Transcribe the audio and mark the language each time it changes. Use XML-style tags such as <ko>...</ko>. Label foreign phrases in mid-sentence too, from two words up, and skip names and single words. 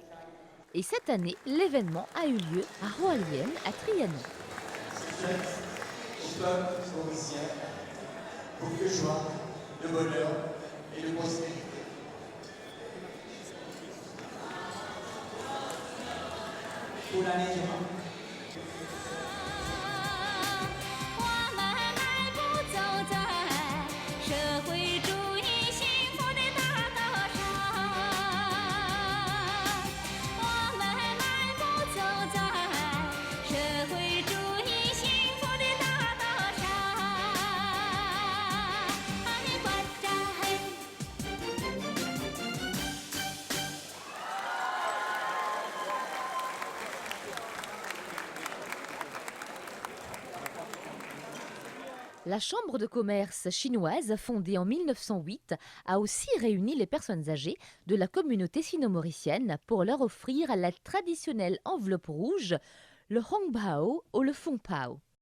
<fr>Et cette année, l'événement a eu lieu à Roalien, à Trianon. Cette fête du peuple mauricien pour de joie, de bonheur et de prospérité. Pour l'année qui rentre.</fr> <zh>我们迈步走在社会主义幸福的大道上，我们迈步走在社会主义幸福的大道上，阿弥陀嘿。</zh> <fr>La Chambre de commerce chinoise, fondée en 1908, a aussi réuni les personnes âgées de la communauté sino-mauricienne pour leur offrir la traditionnelle enveloppe rouge, le hongbao ou le fungpao.</fr>